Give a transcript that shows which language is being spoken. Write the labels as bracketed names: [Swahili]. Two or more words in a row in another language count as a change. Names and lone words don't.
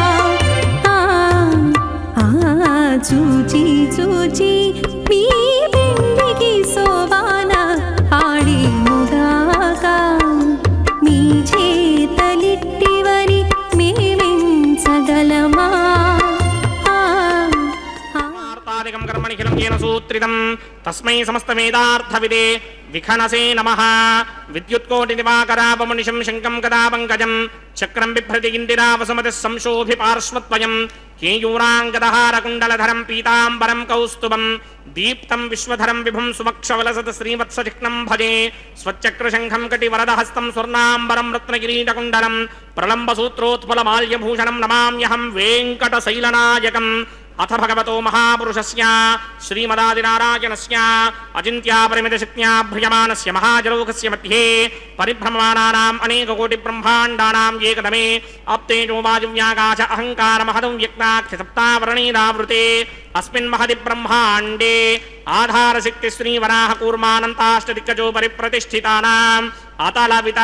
[Telugu] చూచి చూచి మీ పెండికి సోవాన పాడి ముగాక మీ చేతలిట్టివని మేమెంచగలమా [Sanskrit] వార్తాదికం కర్మణిఖిలం येन सूत्रितं तस्मै समस्तवेदार्थविदे विखनसे नमः. विद्युत्कोटिदिवाकरापमुनिशं शङ्कं कदा पङ्कजं चक्रं बिभ्रति इन्दिरावसुमतिः संशोभिपार्श्वत्वयं केयूराङ्गदहारकुण्डलधरं पीताम्बरं कौस्तुभं दीप्तं विश्वधरं विभुं सुवक्षवलसत श्रीवत्सचिह्नं भजे. स्वच्चक्रशङ्खं कटिवरदहस्तं स्वर्णाम्बरं रत्नकिरीटकुण्डलं प्रलम्बसूत्रोत्पलमाल्यभूषणं नमाम्यहं वेङ्कटशैलनायकं అథ భగవతో మహాపురుషస్య శ్రీమదాదినారాయణస్య అచింత్యాపరిమితశక్త్యా భ్రియమానస్య మహాజలౌకస్య మధ్యే పరిభ్రమమానానాం అనేకకోటి బ్రహ్మాండానాం ఏకదమే అప్తేజో వాయువ్యాకాశ అహంకారమహదం వ్యక్తాఖ్య సప్తావరణీరావృతే అస్మిన్ మహది బ్రహ్మాండే ఆధారశక్తి శ్రీవరాహ కూర్మానంతాష్టదిక్కజో పరిప్రతిష్ఠితానాం అతల వితల